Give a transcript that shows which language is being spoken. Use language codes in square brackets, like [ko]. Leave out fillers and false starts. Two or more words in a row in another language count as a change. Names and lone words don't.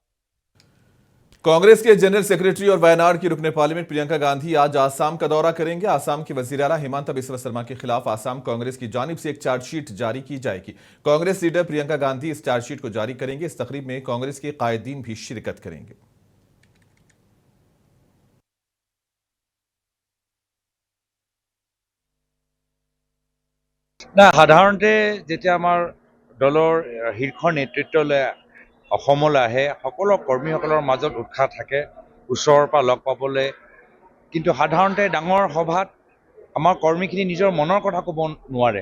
[ur] کانگریس کے [en] general secretary [ur] اور وائناڈ کی رکنِ پارلیمنٹ پرینکا گاندھی آج آسام کا دورہ کریں گے. آسام کے وزیر اعلیٰ ہیمنتا بسوا شرما کے خلاف آسام کانگریس کی جانب سے ایک چارج شیٹ جاری کی جائے گی. کانگریس لیڈر پرینکا گاندھی اس چارج شیٹ کو جاری کریں گے۔ اس تقریب میں کانگریس کے قائدین بھی شرکت کریں گے. [as] সাধাৰণতে যেতিয়া আমাৰ দলৰ শীৰ্ষ নেতৃত্বলৈ অসমলৈ আহে, সকলো কৰ্মীসকলৰ মাজত উৎসাহ থাকে ওচৰৰ পৰা লগ পাবলৈ, কিন্তু সাধাৰণতে ডাঙৰ সভাত আমাৰ কৰ্মীখিনি নিজৰ মনৰ কথা ক'ব নোৱাৰে।